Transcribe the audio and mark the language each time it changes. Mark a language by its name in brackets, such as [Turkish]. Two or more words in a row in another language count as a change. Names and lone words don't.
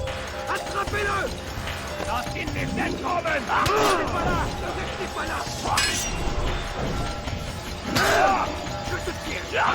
[French] Attrapez-le! [German] Lasst ihn nicht entkommen! [French] Restez pas là! Restez pas là! Je te tire!